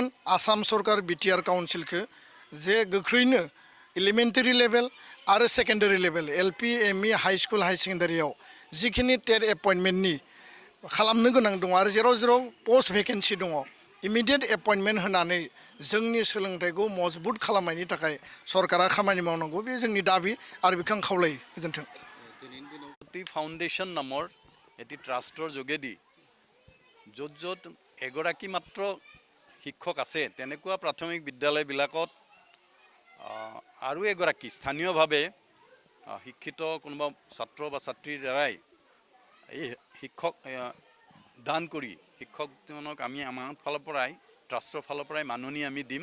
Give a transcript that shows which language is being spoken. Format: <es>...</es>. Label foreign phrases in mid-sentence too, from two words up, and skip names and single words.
<brx>आसाम सरकार बिटिआर काउन्सिलखौ जे गोख्रैनो</brx> <en>elementary level</en> <brx>आरो</brx> <en>secondary level LP ME high school high secondary</en> <brx>जिखिनि</brx> <en>TET appointment</en> <brx>खालामनो गोनां दङ आरो जेराव जेराव</brx> <en>post vacancy</en> <brx>दङ</brx> <en>immediate appointment</en> <brx>होनानै जोंनि सोलोंथाइखौ मजबुत खालामनायनि थाखाय सरकारा खामानि मावनांगौ बे जोंनि दाबि आरो बेखौ आं खावलायो गोजोन्थों</brx> <as>फाउन्डेशन नाমৰ এটি ট্ৰাষ্টৰ যোগেদি য'ত য'ত এগৰাকী মাত্ৰ শিক্ষক আছে তেনেকুৱা প্ৰাথমিক বিদ্যালয়বিলাকত আৰু এগৰাকী স্থানীয়ভাৱে শিক্ষিত কোনোবা ছাত্ৰ বা ছাত্ৰীৰ দ্বাৰাই এই শিক্ষক দান কৰি শিক্ষকজনক আমি আমাৰ ফালৰ পৰাই ট্ৰাষ্টৰ ফালৰ পৰাই মাননি আমি দিম।</as>